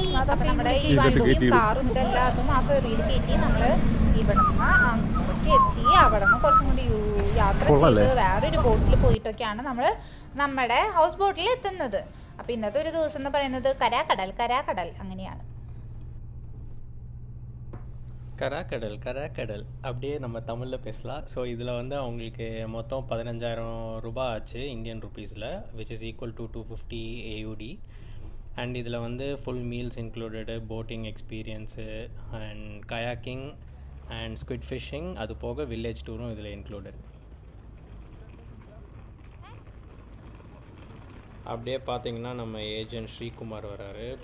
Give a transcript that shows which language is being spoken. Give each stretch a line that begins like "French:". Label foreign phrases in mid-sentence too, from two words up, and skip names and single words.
Malayalam: അപ്പം നമ്മുടെ ഈ വണ്ടിയും കാറും ഇതെല്ലാതും ആ ഫെറിയിൽ കയറ്റി നമ്മൾ ഇവിടെ നിന്ന് അങ്ങോട്ട് എത്തി. അവിടെ നിന്ന് കുറച്ചും കൂടി യാത്ര ചെയ്ത് വേറൊരു ബോട്ടിൽ പോയിട്ടൊക്കെയാണ് നമ്മൾ നമ്മുടെ ഹൗസ് ബോട്ടിൽ എത്തുന്നത്. അപ്പം ഇന്നത്തെ ഒരു ദിവസം എന്ന് പറയുന്നത് കരാക്കടൽ അങ്ങനെയാണ്.
Tamil: கராக்கடல் அப்படியே நம்ம தமிழில் பேசலாம். ஸோ இதில் வந்து அவங்களுக்கு மொத்தம் 15,000 ரூபாய் ஆச்சு
English: Indian rupees, which is equal to 250 AUD. அண்ட்
Tamil: இதில் வந்து
English: full meals included, boating experience and kayaking and squid fishing,
Tamil: அது போக
English: village tour இதில் இன்க்ளூடட்.
Tamil: அப்படியே பார்த்தீங்கன்னா நம்ம ஏஜென்ட் ஸ்ரீகுமார் வராரு.